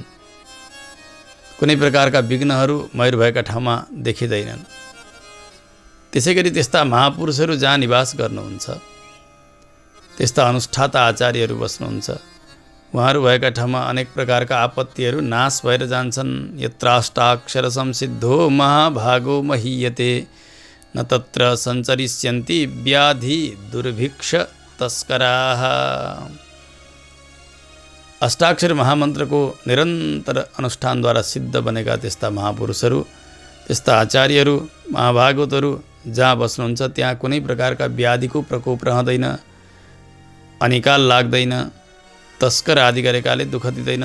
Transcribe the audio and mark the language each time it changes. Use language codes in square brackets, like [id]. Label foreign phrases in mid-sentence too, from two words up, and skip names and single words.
[ne] कुनै प्रकारका विघ्नहरू मयूर भएका ठाउँमा देखिँदैनन्। त्यसै गरी त्यस्ता महापुरुषहरू जहाँ निवास गर्नुहुन्छ, त्यस्ता अनुष्ठाता आचार्यहरू बस्नुहुन्छ, उहाँहरू भएका ठाउँमा अनेक प्रकारका आपत्तिहरू नाश भएर जान्छन्। [sa] यत्राष्टाक्षर संसिद्धो महाभागो महीयते न तत्र सञ्चरिष्यन्ति व्याधि दुर्भिक्ष तस्कराः। [ne] अष्टाक्षर महामन्त्रको निरन्तर अनुष्ठानद्वारा सिद्ध बनेका त्यस्ता महापुरुषहरू, त्यस्ता आचार्यहरू, महाभागवतहरू जहाँ बस्नुहुन्छ त्यहाँ कुनै प्रकारका व्याधिको प्रकोप रहँदैन, अनिकाल लाग्दैन, तस्कर आदि गरेकाले दुःख दिँदैनन्।